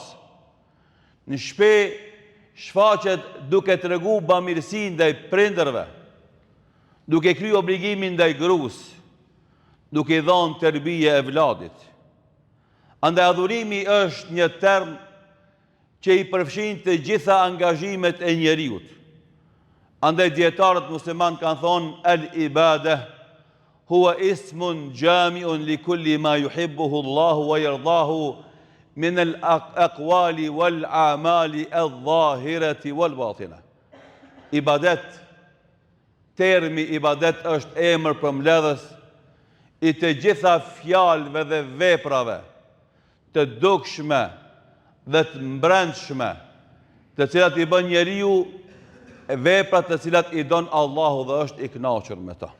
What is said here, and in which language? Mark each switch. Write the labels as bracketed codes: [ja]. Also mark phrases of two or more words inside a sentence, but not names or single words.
[sq] Në shtëpi shfaqet duke tregu bamirësi ndaj prindërve, duke kryer obligimin ndaj gruas, duke I dhënë tërbije evladit. Andaj adhurimi është një term që I përfshin të gjitha angazhimet e njeriut. Andaj dietarët musliman kanë thonë [ar] العبادة هي اسم جامع لكل ما يحبه الله ويرضاه من الأقوال والأعمال الظاهرة والباطنة. [sq] Ibadet, termi ibadet është emër përmbledhës I të gjitha fjalëve dhe veprave të dukshme dhe të mbrëmshme, të cilat I bën njeriu, veprat të cilat I don Allahu dhe është I kënaqur me ta.